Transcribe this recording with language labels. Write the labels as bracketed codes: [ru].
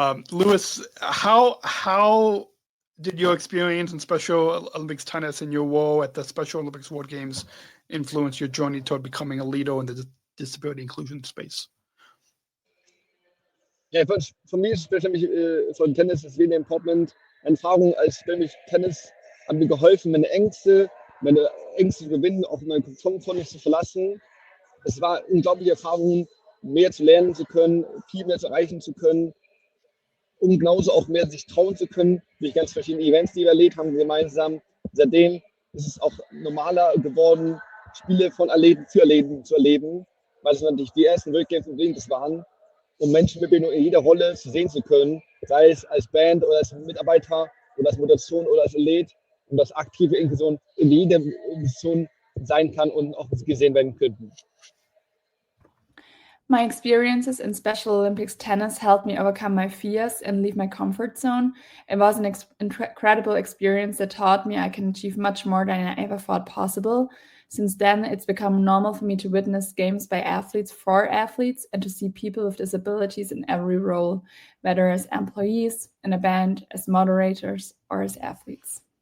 [en] Lewis, how did your experience in Special Olympics tennis and your role at the Special Olympics World Games influence your journey toward becoming a leader in the disability inclusion space? [de] Ja, für mich von Tennis ist [en] really important. [de] Erfahrung als Tennis haben mir geholfen, meine Ängste zu überwinden, auch meine Komfortzone nicht zu verlassen. Es war eine unglaubliche Erfahrung, mehr zu lernen zu können, viel mehr zu erreichen zu können, um genauso auch mehr sich trauen zu können, durch ganz verschiedene Events, die wir erlebt haben, gemeinsam. Seitdem ist es auch normaler geworden, Spiele von Athleten für Athleten zu erleben, weil es natürlich die ersten World Games unbedingt waren, um Menschen mit Behinderung in jeder Rolle sehen zu können, sei es als Band oder als Mitarbeiter oder als Moderation oder als Athlet, und dass aktive Inklusion in jeder Position sein kann und auch gesehen werden könnten. [en] My experiences in Special Olympics tennis helped me overcome my fears and leave my comfort zone. It was an incredible experience that taught me I can achieve much more than I ever thought possible. Since then, it's become normal for me to witness games by athletes for athletes and to see people with disabilities in every role, whether as employees, in a band, as moderators, or as athletes.